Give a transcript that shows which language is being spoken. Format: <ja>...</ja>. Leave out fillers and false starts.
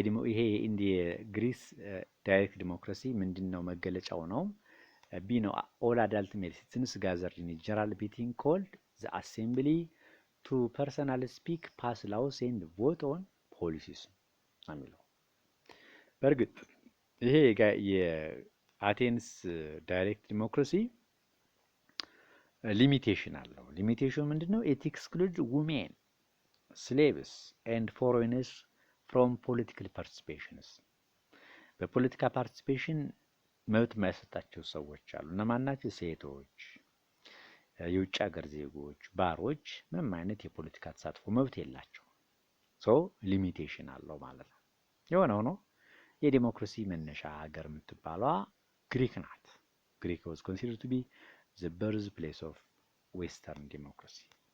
<am>ይሄ እንደ ግሪስ ዳይሬክት ዲሞክራሲ ምንድነው መገለጫው ነው? ቢ ነው</am> <en>all adult male citizens gathered in a general meeting called the assembly to personally speak, pass laws and vote on policies</en> <am>የሚለው። በእርግጥ ይሄ የአቴንስ ዳይሬክት ዲሞክራሲ ሊሚቴሽን አለው። ሊሚቴሽኑ ምንድነው?</am> <en>it excludes women, slaves and foreigners from political participations</en> <am>በፖለቲካ ፓርቲሲፔሽን መብት የማይሰጣቸው ሰዎች አሉ። እነማን ናቸው? ሴቶች፣ የውጭ ሀገር ዜጎች፣ ባሮች ምንም አይነት የፖለቲካ ተሳትፎ መብት የላቸው። ሊሚቴሽን አለው ማለት ነው። የሆነ ሆኖ የዲሞክራሲ መነሻ ሀገር የምትባለዋ ግሪክ ናት። ግሪክ</am> <en>was considered to be the birthplace of Western democracy.</en>